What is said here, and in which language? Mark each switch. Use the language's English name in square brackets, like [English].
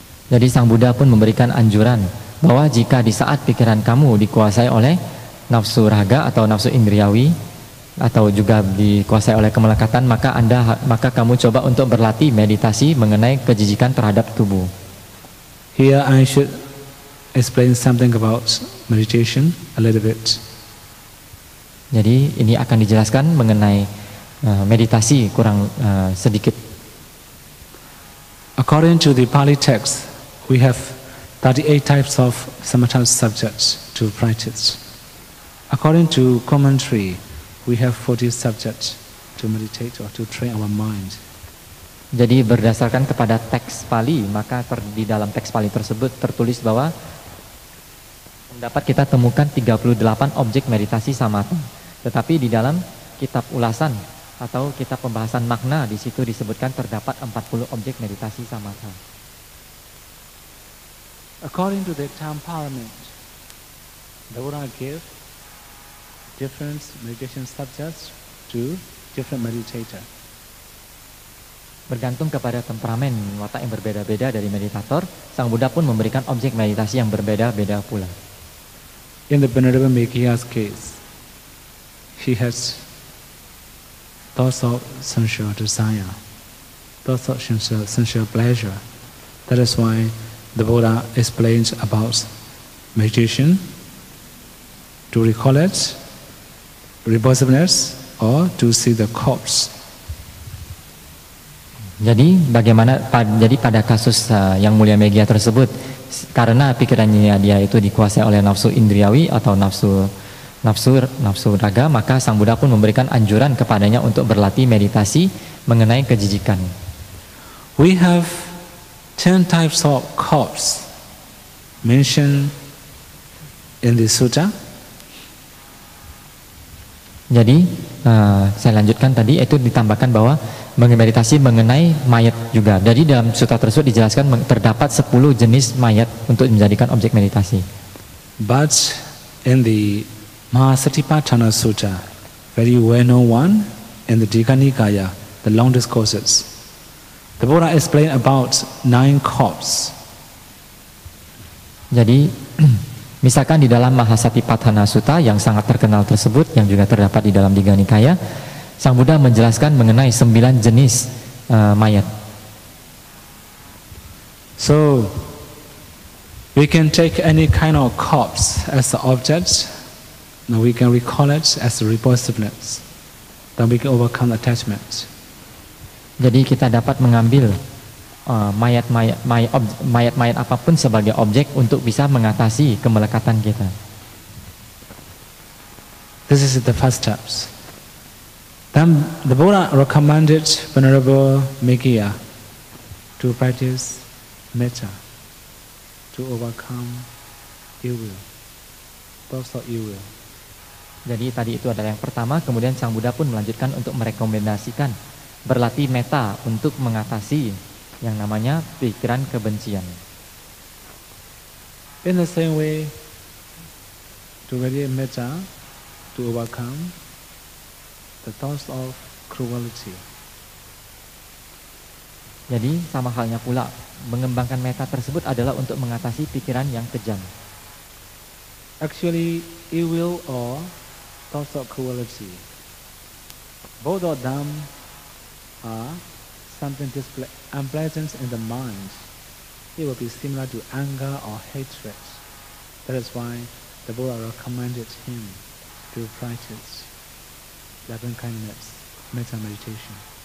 [Indonesian] Jadi Sang Buddha pun memberikan anjuran bahwa jika di saat pikiran kamu dikuasai oleh nafsu raga atau nafsu indriawi atau juga dikuasai oleh kemelekatan, maka kamu coba untuk berlatih meditasi mengenai kejijikan terhadap tubuh. [English] Here I should explain something about meditation a little bit. [Indonesian] Jadi ini akan dijelaskan mengenai meditasi kurang sedikit. [English] According to the Pali text, we have 38 types of samatha subjects to practice. According to commentary, we have 40 subjects to meditate or to train our mind. [Indonesian] Jadi berdasarkan kepada teks Pali, maka di dalam teks Pali tersebut tertulis bahwa dapat kita temukan 38 objek meditasi samatha. Tetapi di dalam kitab ulasan atau kitab pembahasan makna, di situ disebutkan terdapat 40 objek meditasi samatha. [English] According to the temperament, the Buddha gave different meditation subjects to different meditator. [Indonesian] Bergantung kepada temperamen watak yang berbeda-beda dari meditator, Sang Buddha pun memberikan objek meditasi yang berbeda-beda pula. [English] In the Venerable Meghiya's case, he has thoughts of sensual desire, thoughts of sensual pleasure. That is why the Buddha explains about meditation, to recall it, reversiveness, or to see the corpse. [Indonesian] Jadi pada kasus Yang Mulia Meghiya tersebut, karena pikirannya dia itu dikuasai oleh nafsu indriawi atau nafsu raga, maka Sang Buddha pun memberikan anjuran kepadanya untuk berlatih meditasi mengenai kejijikan. [English] We have 10 types of corpse mentioned in the sutta. [Indonesian] Jadi saya lanjutkan tadi, itu ditambahkan bahwa meditasi mengenai mayat juga. Jadi dalam sutta tersebut dijelaskan terdapat 10 jenis mayat untuk menjadikan objek meditasi. [English] But in the Mahasatipatthana Sutta, very well-known one, in the Digha Nikaya, the long discourses, the Buddha explained about 9 corpses. [Indonesian] Jadi misalkan di dalam Mahasatipatthana Sutta yang sangat terkenal tersebut, yang juga terdapat di dalam Digha Nikaya, Sang Buddha menjelaskan mengenai 9 jenis mayat. [English] So we can take any kind of corpse as the object. Now we can recall it as repulsiveness. Then we can overcome attachment. [Indonesian] Jadi kita dapat mengambil mayat-mayat apapun sebagai objek untuk bisa mengatasi kemelekatan kita. [English] This is the first steps. Then the Buddha recommended Venerable Meghiya to practice metta, to overcome ill will, thoughts of ill will. [Indonesian] Jadi tadi itu adalah yang pertama, kemudian Sang Buddha pun melanjutkan untuk merekomendasikan berlatih metta untuk mengatasi yang namanya pikiran kebencian. [English] In the same way, to ready metta, to overcome the thoughts of cruelty. [Indonesian] Jadi sama halnya pula, mengembangkan metta tersebut adalah untuk mengatasi pikiran yang kejam. [English] Actually, ill will or thoughts of cruelty both of them are something unpleasant in the mind. It will be similar to anger or hatred. That is why the Buddha recommended him to practice loving kindness, metta meditation.